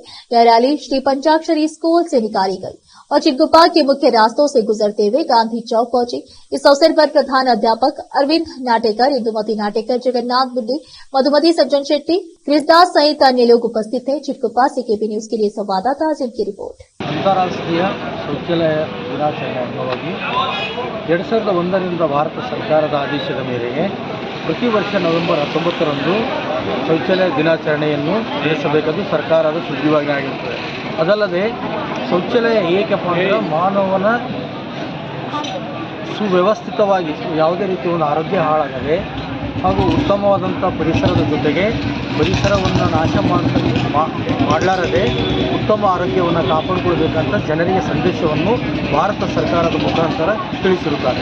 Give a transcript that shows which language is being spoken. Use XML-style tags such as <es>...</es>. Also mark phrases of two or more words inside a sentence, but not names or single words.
<hi>यह रैली श्री पंचाक्षरी स्कूल से निकाली गई और चिटगुप्पा के मुख्य रास्तों से गुजरते हुए गांधी चौक पहुंची। इस अवसर पर प्रधान अध्यापक अरविंद नाटेकर, इंदुमती नाटेकर, जगन्नाथ बुद्धि, मधुमती सज्जन शेट्टी, क्रिसदास सहित अन्य लोग उपस्थित थे। चिटगुप्पा से केपी न्यूज के लिए संवाददाता जिनकी रिपोर्ट।</hi> <kn>ಅಂತಾರಾಷ್ಟ್ರೀಯ ಶೌಚಾಲಯ ದಿನಾಚರಣೆ ಅಂಗವಾಗಿ 2001ರಿಂದ ಭಾರತ ಸರ್ಕಾರದ ಆದೇಶದ ಮೇರೆಗೆ ಪ್ರತಿ ವರ್ಷ ನವೆಂಬರ್ 19ರಂದು ಶೌಚಾಲಯ ದಿನಾಚರಣೆಯನ್ನು ನಡೆಸಬೇಕೆಂದು ಸರ್ಕಾರದ ಸುಗ್ರೀವಾಜ್ಞೆ ಆಗಿರುತ್ತದೆ. ಅದಲ್ಲದೆ ಶೌಚಾಲಯ ಏಕಪ್ಪ ಅಂದರೆ ಮಾನವನ ಸುವ್ಯವಸ್ಥಿತವಾಗಿ ಯಾವುದೇ ರೀತಿಯ ಒಂದು ಆರೋಗ್ಯ ಹಾಳಾಗದೆ ಹಾಗೂ ಉತ್ತಮವಾದಂಥ ಪರಿಸರದ ಜೊತೆಗೆ ಪರಿಸರವನ್ನು ನಾಶ ಮಾಡಲಾರದೆ ಉತ್ತಮ ಆರೋಗ್ಯವನ್ನು ಕಾಪಾಡಿಕೊಳ್ಬೇಕಂತ ಜನರಿಗೆ ಸಂದೇಶವನ್ನು ಭಾರತ ಸರ್ಕಾರದ ಮುಖಾಂತರ ತಿಳಿಸಿರುತ್ತಾರೆ.</kn>